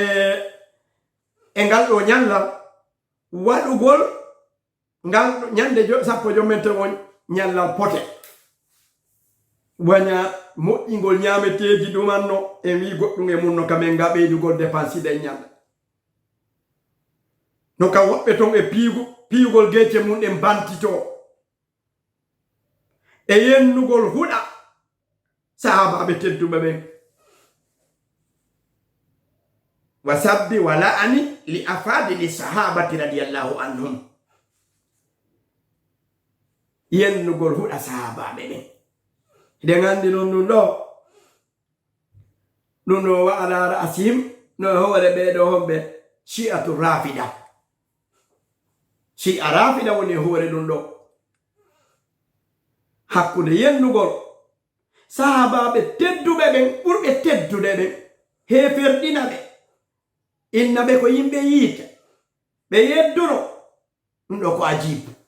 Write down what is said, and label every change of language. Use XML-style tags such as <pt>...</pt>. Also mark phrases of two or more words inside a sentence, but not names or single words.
<ff>e ngal ɗo ñallal waɗugol ngal ñande sappo jommente on ñallal pote waña moƴƴingol ñameteji ɗumanno e wi goɗɗum e mum no kamen nga ɓeydugol dépense ɗe ñalla no kam woɓɓe ton e piyugol gecce mum ɗen bantito e yennugol huɗa sahabaɓe tedduɓe ɓen</ff> <ar>وسب ولعن لأفاضل الصحابة رضي الله عنهم</ar> <ff>yennugol huɗa sahabaɓe ɓen hiɗen andi non ɗum ɗo</ff> <ar>وعلى رأسهم</ar> <ff>no hoore ɓeɗo homɓe</ff> <ar>شيعة رافضة شيعة رافضة</ar> <ff>woni hoore ɗum ɗo hakkude yennugol sahabaɓe tedduɓe ɓen ɓurɓe teddude ɓen heferɗina ɓe inna ɓe ko yimɓe yiita ɓe yedduno ɗum ɗo ko ajibu</ff>